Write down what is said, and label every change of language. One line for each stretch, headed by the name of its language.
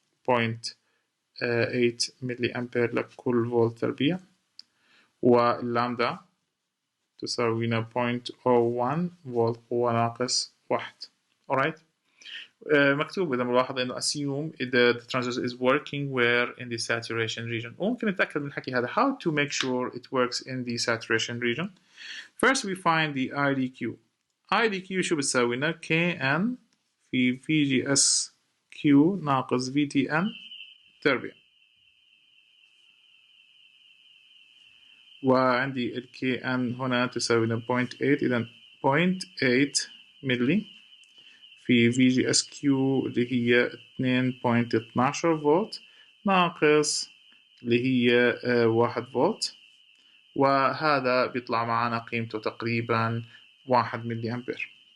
Arabic: 0.8 ملي أمبير لكل فولت تربيع، واللامدا تساوي لنا 0.01 فولت قوة ناقص 1.
English: alright.
Arabic: مكتوب إذا ملاحظ إنه
English: assume
Arabic: إذا
English: the transistor is working where in the saturation region.
Arabic: وممكن نتأكد من الحكي هذا.
English: How to make sure it works in the saturation region? First we find the IDQ.
Arabic: IDQ شو بتساوي لنا؟ KN في VGSQ ناقص VTN تربيع. وعندي ال KN هنا تساوي لنا 0.8، إذا 0.8 ملي في VGSQ اللي هي 2.12 فولت ناقص اللي هي 1 فولت، وهذا بيطلع معنا قيمته تقريبا 1 ملي أمبير.